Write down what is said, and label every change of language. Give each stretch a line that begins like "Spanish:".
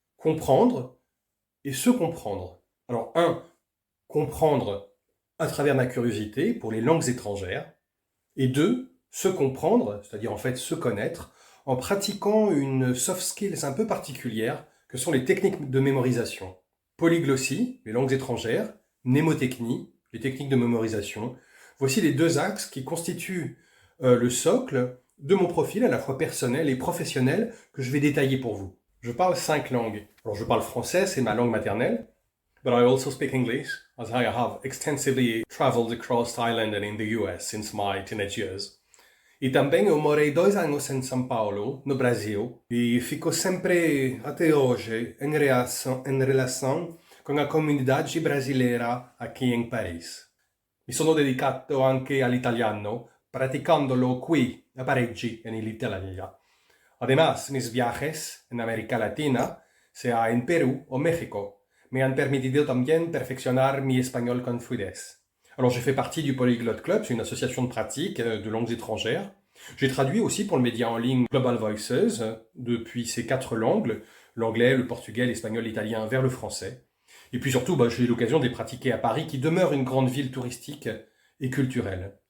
French: Comprendre et se comprendre. Alors comprendre à travers ma curiosité pour les langues étrangères et deux, se comprendre, c'est-à-dire en fait se connaître, en pratiquant une soft skills un peu particulière que sont les techniques de mémorisation. Polyglossie, les langues étrangères, mnémotechnie, les techniques de mémorisation. Voici les deux axes qui constituent le socle de mon profil à la fois personnel et professionnel que je vais détailler pour vous. Je parle 5 langues. Alors je parle français, c'est ma langue maternelle,
English: but I also speak English, as I have extensively traveled across Thailand and in the US since my teenage years.
Portuguese: E também eu morei 2 anos em São Paulo, no Brasil, e fico sempre, até hoje, em relação com a comunidade brasileira aqui em Paris.
Italian: Mi sono dedicato anche all'italiano, praticandolo qui, a Parigi, en Italia.
Spanish: Además, mis viajes en América Latina, sea en Perú o México, me han permitido también perfeccionar mi espagnol con fluidez.
French: Alors j'ai fait partie du Polyglot Club, c'est une association de pratique de langues étrangères. J'ai traduit aussi pour le média en ligne Global Voices depuis ces 4 langues, l'anglais, le portugais, l'espagnol, l'italien vers le français. Et puis surtout, j'ai eu l'occasion de les pratiquer à Paris, qui demeure une grande ville touristique et culturelle.